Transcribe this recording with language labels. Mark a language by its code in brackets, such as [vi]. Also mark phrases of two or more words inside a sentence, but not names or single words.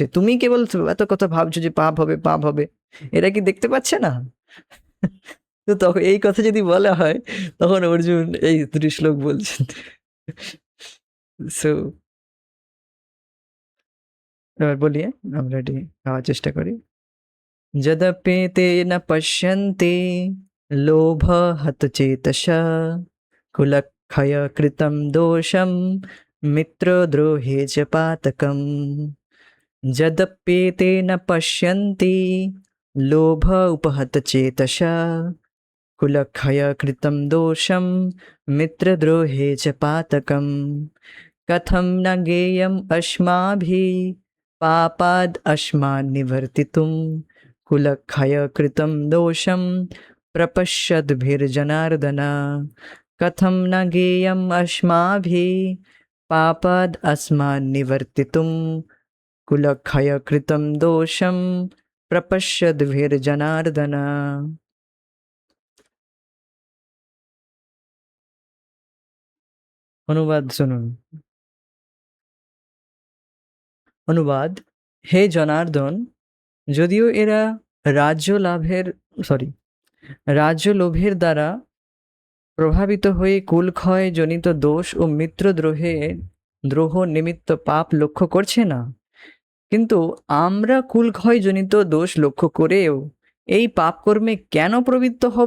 [bn] তুমি কেবল এত কথা ভাবছো যে পাপ হবে, এরা কি দেখতে পাচ্ছে না? তো তখন এই কথা যদি বলা হয়, তখন অর্জুন এই দুটি শ্লোক বলছেন। সো এবার বলি, আমরা এটি গাওয়ার চেষ্টা করি। [sa] যদপেতে ন পশ্যন্তে লোভ হতচেতস, কুলক্ষয় কৃতম দোষম মিত্রদ্রোহে চ পাতকম। যদপ্যেতে ন পশ্যন্তি লোভ উপহত চেতস, কুলক্ষয় কৃতম দোষম মিত্রদ্রোহে চ পাতকম। कथं न ज्ञेयम् अस्माभिः पापाद् अस्मान् निवर्तितुं, कुलक्षय कृतं दोषं प्रपश्यद्भिर्जनार्दन कथं न ज्ञेयम् अस्माभिः पापाद् अस्मान् निवर्तितुं कुलक्षय कृतं दोषं प्रपश्यद्भिर्जनार्दन। [bn] অনুবাদ শুনুন। অনুবাদ: হে জনার্দন, যদিও এরা রাজ্য লোভের দ্বারা প্রভাবিত হয়ে কুলক্ষয় জনিত দোষ ও দ্রোহ নিমিত্ত পাপ লক্ষ্য করছে না, কিন্তু আমরা কুলক্ষয় জনিত দোষ লক্ষ্য করেও এই পাপ কর্মে কেন প্রবৃত্ত হব?